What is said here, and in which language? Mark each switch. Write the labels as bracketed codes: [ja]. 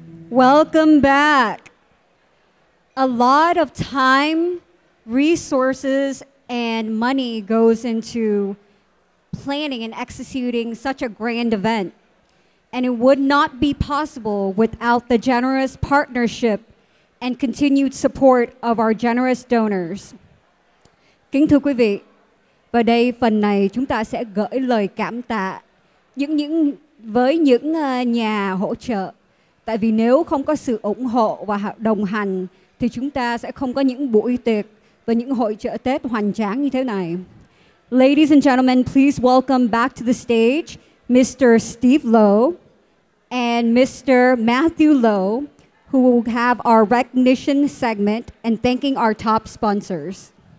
[en] Welcome back. A lot of time, resources, and money goes into planning and executing such a grand event. And it would not be possible without the generous partnership and continued support of our generous donors. [vi] Kính thưa quý vị, và đây phần này chúng ta sẽ gửi lời cảm tạ với những nhà hỗ trợ. Tại vì nếu không có sự ủng hộ và đồng hành thì chúng ta sẽ không có những buổi tiệc và những hội chợ Tết hoành tráng như thế này. [en] Ladies and gentlemen, please welcome back to the stage Mr. Steve Lowe and Mr. Matthew Lowe, who will have our recognition segment and thanking our top sponsors.